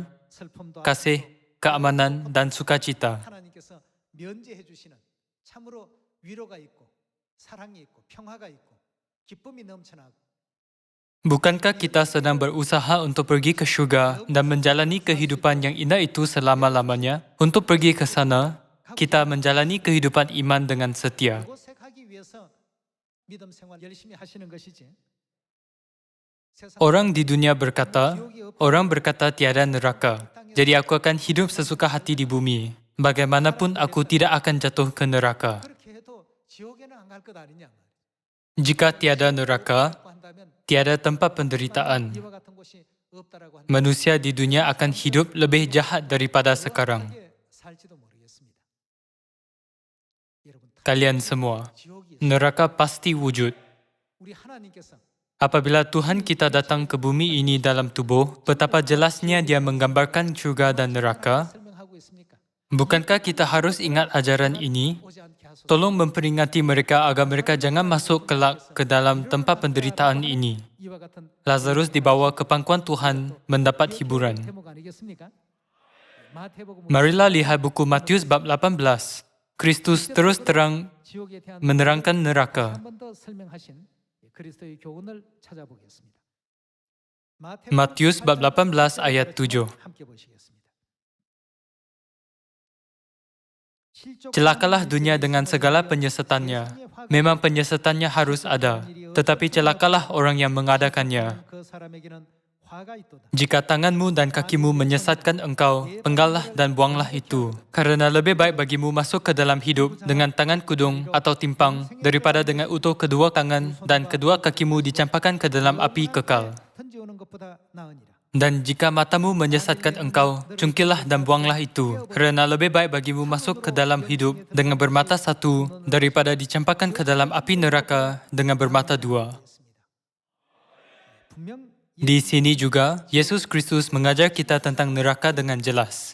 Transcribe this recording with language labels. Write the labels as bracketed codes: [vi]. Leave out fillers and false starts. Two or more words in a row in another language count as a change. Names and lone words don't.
[ko] 슬픔도 [ms] kasih, keamanan, dan sukacita. [ko] 하나님께서 면제해 주시는 참으로 위로가 있고 사랑이 있고 평화가 있고 기쁨이 넘쳐나고 [ms] Bukankah kita sedang berusaha untuk pergi ke syurga dan menjalani kehidupan yang indah itu selama-lamanya? Untuk pergi ke sana, kita menjalani kehidupan iman dengan setia. [ko] 그곳에 가기 위해서 믿음 생활 열심히 하시는 것이지. 세상 [ms] Orang di dunia berkata, tiada neraka. Jadi aku akan hidup sesuka hati di bumi. Bagaimanapun aku tidak akan jatuh ke neraka. [ko] 그렇게 해도 지옥에는 안 갈 것 아니냐 말이야. [ms] Jika tiada neraka, [ko] 라고 한다면 [ms] tiada tempat penderitaan. [ko] 이와 같은 곳이 없다라고 한다면 [ms] Manusia di dunia akan hidup lebih jahat daripada sekarang. [ko] 어떻게 살지도 모르겠습니다. 여러분 [ms] Kalian semua, [ko] 지옥이 있어요. [ms] neraka pasti wujud. [ko] 우리 하나님께서 [ms] Apabila Tuhan kita datang ke bumi ini dalam tubuh, betapa jelasnya Dia menggambarkan syurga dan neraka. [ko] 설명하고 있습니까? [ms] Bukankah kita harus ingat ajaran ini? [ko] 오지 않게 하소서. [ms] Tolong memperingati mereka agar mereka jangan masuk kelak ke dalam tempat penderitaan ini. [ko] 이와 같은 [ms] Lazarus dibawa ke pangkuan Tuhan mendapat hiburan. [ko] 제목 아니겠습니까? 마태복음 [ms] Marilah lihat buku Matius bab 18. Kristus terus terang [ko] 지옥에 대한 [ms] menerangkan neraka. [ko] 한 번 더 설명하신 그리스도의 교훈을 찾아보겠습니다. 마태복음 [ms] Matius bab 18 [ko] 8장 [ms] ayat 7. [ko] 함께 보시겠습니다. 실족 [ms] Celakalah dunia dengan segala penyesatannya. Memang penyesatannya harus ada, tetapi celakalah orang yang mengadakannya. [ko] 그 사람에게는 화가 있도다. [ms] Jika tanganmu dan kakimu menyesatkan engkau, penggallah dan buanglah itu. Kerana lebih baik bagimu masuk ke dalam hidup dengan tangan kudung atau timpang daripada dengan utuh kedua tangan dan kedua kakimu dicampakkan ke dalam api kekal. [ko] 던지오는 것보다 나으니라. [ms] Dan jika matamu menyesatkan engkau, cungkilah dan buanglah itu. Kerana lebih baik bagimu masuk ke dalam hidup dengan bermata satu daripada dicampakkan ke dalam api neraka dengan bermata dua. [ko] 분명 [ms] Di sini juga, Yesus Kristus mengajar kita tentang neraka dengan jelas.